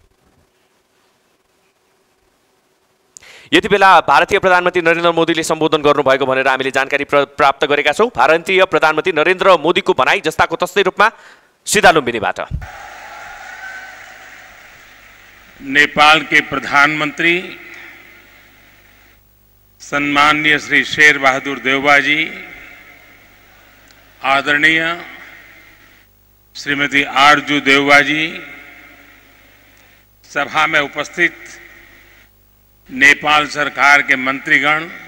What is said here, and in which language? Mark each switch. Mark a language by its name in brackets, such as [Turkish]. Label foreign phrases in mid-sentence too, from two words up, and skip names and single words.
[Nepali] यति बेला भारतीय प्रधानमन्त्री नरेन्द्र मोदीले सम्बोधन गर्नुभएको भनेर हामीले जानकारी प्राप्त गरेका छौँ। भारतीय प्रधानमन्त्री नरेन्द्र मोदीको भनाइ जस्ताको तस्तै रूपमा सीधा लुम्बिनीबाट। [Hindi] नेपाल के प्रधानमंत्री सम्माननीय श्री शेर बहादुर देउबा जी, आदरणीय श्रीमती आरजू देउबा जी, सभा में उपस्थित नेपाल सरकार के मंत्रीगण,